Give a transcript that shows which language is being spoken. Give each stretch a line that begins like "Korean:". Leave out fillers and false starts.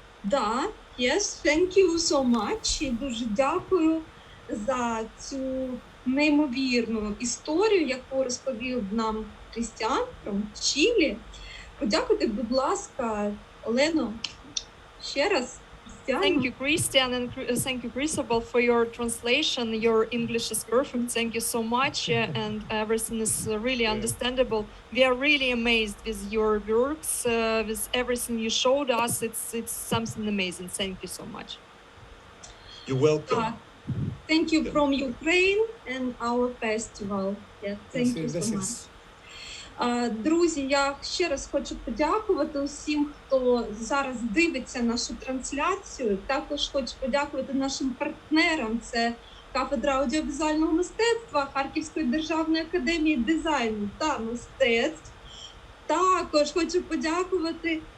English: Так, yes, thank you so much.
Ukrainian: І дуже дякую за цю неймовірну історію, яку розповів нам Крістіан from Чилі. Подякуйте, будь ласка, Олено, ще раз.
English: Thank you, Christian, and thank you, Cristobal, for your translation. Your English is perfect. Thank you so much, and everything is really understandable. We are really amazed with your works, with everything you showed us. It's something amazing. Thank you so much. You're welcome. Thank you from Ukraine and our festival. Yeah, thank you so much.
Ukrainian: Друзі, я ще раз хочу подякувати усім, хто зараз дивиться нашу трансляцію. Також хочу подякувати нашим партнерам. Це кафедра аудіовізуального мистецтва Харківської державної академії дизайну та мистецтв. Також хочу подякувати